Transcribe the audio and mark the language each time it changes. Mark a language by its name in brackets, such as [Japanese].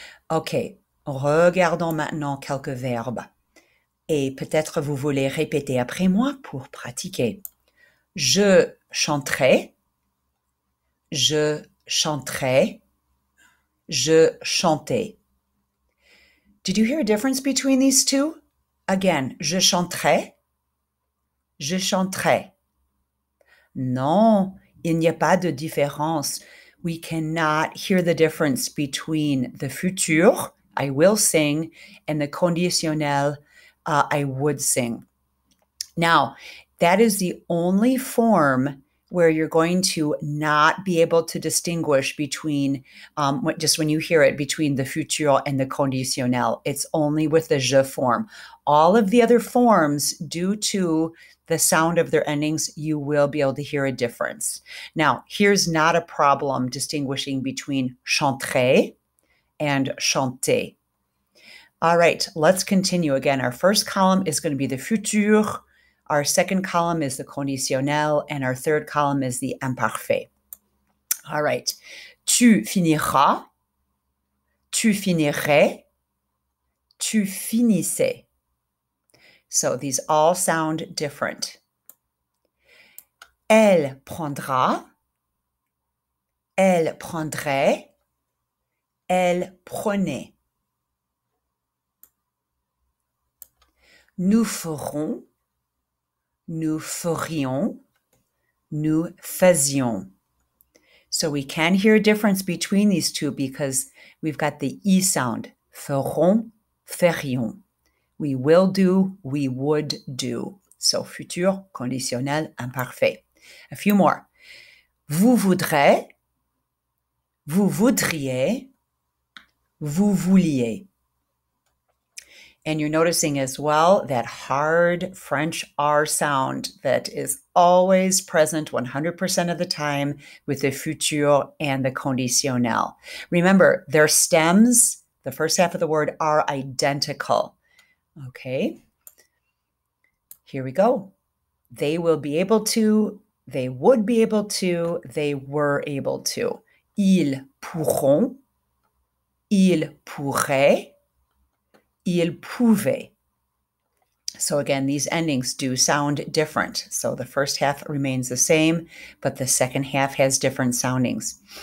[French] OK, regardons maintenant quelques verbes. Et peut-être vous voulez répéter après moi pour pratiquer. Je chanterai, je chanterai, je chantais. [English] Did you hear a difference between these two? [French] Again, je chanterai, je chanterai. Non, il n'y a pas de différence. [English] We cannot hear the difference between the futur, I will sing, and the conditionnel, I would sing. Now, that is the only form where you're going to not be able to distinguish between, just when you hear it, between the futur and the conditionnel. It's only with the je form. All of the other forms, due to the sound of their endings, you will be able to hear a difference. Now, here's not a problem distinguishing between chanterai and chanter. All right, let's continue again. Our first column is going to be the futur. Our second column is the conditionnel, and our third column is the imparfait. All right. [French] Tu finiras, tu finirais, tu finissais. [English] So these all sound different. [French] Elle prendra, elle prendrait, elle prenait. Nous ferons, nous ferions, nous faisions. [English] So we can hear a difference between these two because we've got the E sound. Ferons, ferions. We will do, we would do. So futur, conditionnel, imparfait. A few more. [French] Vous voudrez, vous voudriez, vous vouliez. [English] And you're noticing as well that hard French R sound that is always present 100% of the time with the futur and the conditionnel. Remember, their stems, the first half of the word, are identical. Okay, here we go. They will be able to, they would be able to, they were able to. [French] Ils pourront, ils pourraient, ils pouvaient. [English] So again, these endings do sound different. So the first half remains the same, but the second half has different soundings.